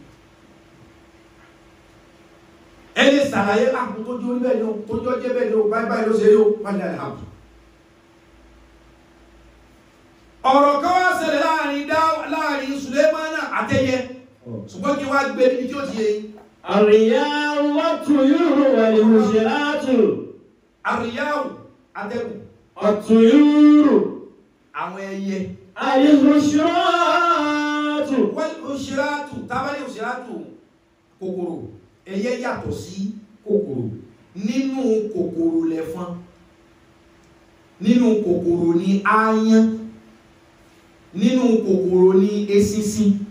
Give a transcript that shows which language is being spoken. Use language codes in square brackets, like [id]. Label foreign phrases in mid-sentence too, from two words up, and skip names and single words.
[yo] Ẹ lè ṣàlàyé àpò tó jó bẹ́ẹ̀ ni o tó jọ jẹ́ bẹ́ẹ̀ ni o báyìí ló ṣe yóò má ní àlàbù. Ọ̀rọ̀ kan wá ṣẹlẹ̀ láàrin Sùlẹ̀mánà àtẹyẹ ṣùgbọ́n kí wá gbé níbi tí ó ti yé. [ar] الرياح والطيور والحشرات. [yo] Ar-riyahu atẹ́gùn. [ar] At-tuyuru [yo] Àwọn ẹyẹ. [ar] al-mushiratu. [yo] Wal-mushiratu tábàlì mushiratu kòkòrò ẹyẹ yàtọ̀ sí kòkòrò nínú kòkòrò lẹ̀fọn nínú kòkòrò ní aáyán nínú kòkòrò ní eṣinṣin